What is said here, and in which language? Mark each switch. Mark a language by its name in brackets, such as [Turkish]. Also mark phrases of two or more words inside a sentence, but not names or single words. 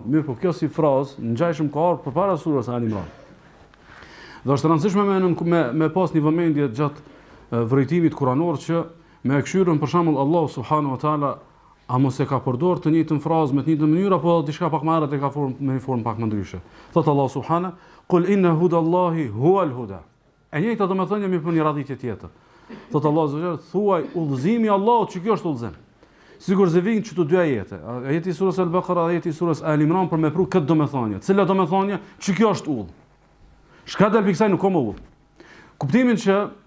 [Albanian] Mirë, po kjo si frazë ngjajshëm ka ardhur përpara surës Ali Imran. Dhe është rëndësishme me pas një vëmendje gjatë vërejtimit kuranor që me këshyrën për shembull [Arabic] الله سبحانه وتعالى [Albanian] a mos e ka përdorur të njëjtën frazë me të njëjtën mënyrë apo diçka pak më herët e ka me një formë pak më ndryshe. Thot [Arabic] الله سبحانه, "قل إن هدى الله هو الهدى." [Albanian] E njëjta domethënie jemi për një radhitje tjetër. Thot [Arabic] الله سبحانه, [Albanian] thuaj udhëzimi i Allahut që kjo është udhëzim. Sigur se vijnë këto dy ajete. Ajeti i surës Al-Baqara, ajeti i surës Al Imran për me pru këtë domethënie. Cila domethënie që kjo është udhë. Shka del pikë kësaj nuk ka më udhë.